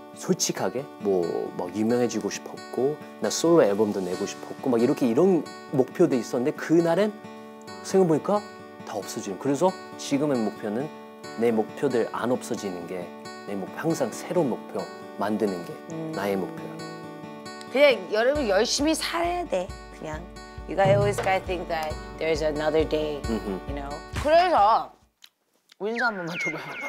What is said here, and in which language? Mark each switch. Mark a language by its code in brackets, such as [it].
[ko] 솔직하게 막 유명해지고 싶었고 나 솔로 앨범도 내고 싶었고 막 이렇게 이런 목표도 있었는데 그날은 생각해보니까 다 없어지는. 그래서 지금의 목표는 내 목표들 안 없어지는 게 내 목표. 항상 새로운 목표 만드는 게 나의 목표야. 그냥 여러분 열심히 살아야 돼. 그냥 [en] you guys always gotta think that there's another day, you know. [ko] 그래서 인사 한 번만 줘봐요.